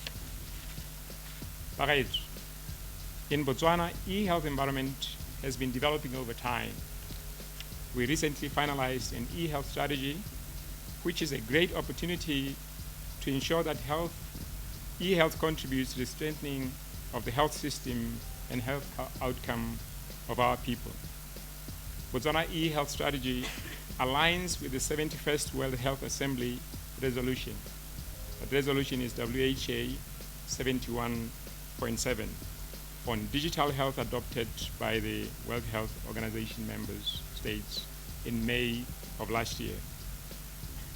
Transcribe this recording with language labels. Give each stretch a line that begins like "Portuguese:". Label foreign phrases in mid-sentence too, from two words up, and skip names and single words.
English: In Botswana, e-health environment has been developing over time. We recently finalized an e-health strategy, which is a great opportunity to ensure that e-health contributes to the strengthening of the health system and health outcome of our people. Botswana e-health strategy aligns with the 71st World Health Assembly resolution. That resolution is WHA 71.7 on digital health adopted by the World Health Organization member states in May of last year.